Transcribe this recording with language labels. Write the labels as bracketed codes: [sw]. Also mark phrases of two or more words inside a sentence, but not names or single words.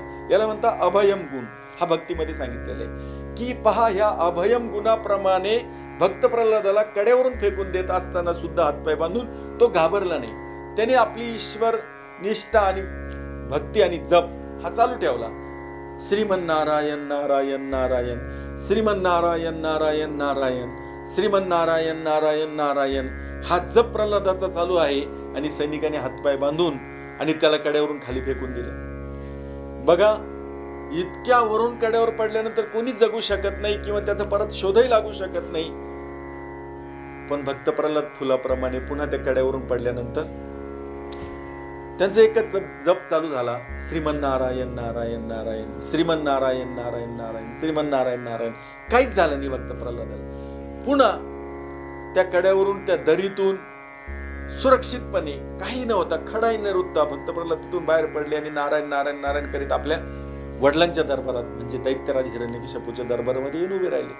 [mr] याला म्हणता अभयम गुण. हा भक्तीमध्ये सांगितलेला आहे की पहा, ह्या अभयम गुणाप्रमाणे भक्त प्रल्हादाला कड्यावरून फेकून देत असताना सुद्धा हातपाय बांधून तो घाबरला नाही. त्याने आपली ईश्वर निष्ठा आणि भक्ती आणि जप हा चालू ठेवला. श्रीमन्नारायण नारायण नारायण, श्रीमन्नारायण नारायण नारायण, श्रीमन्नारायण नारायण नारायण हा जप प्रल्हादाचा चालू आहे. आणि सैनिकांनी हातपाय बांधून आणि त्याला कड्यावरून खाली फेकून दिलं. बघा, इतक्या वरून कड्यावर पडल्यानंतर कोणी जगू शकत नाही किंवा त्याचा परत शोधही लागू शकत नाही. पण भक्त प्रल्हाद फुलाप्रमाणे पुन्हा त्या कड्यावरून पडल्यानंतर त्यांचा एकच जप चालू झाला. श्रीमन्नारायण नारायण नारायण, श्रीमन्नारायण नारायण नारायण, श्रीमन्नारायण नारायण. काहीच झालं नाही भक्त प्रल्हादाला. पुन्हा त्या कड्यावरून, त्या दरीतून सुरक्षितपणे, काही नव्हता, खडाही न रुतता भक्त प्रल्हाद तिथून बाहेर पडले आणि नारायण नारायण नारायण करीत आपल्या वडिलांच्या दरबारात म्हणजे दैत्यराज हिरण्यकशिपूच्या दरबारामध्ये येऊन उभे राहिले.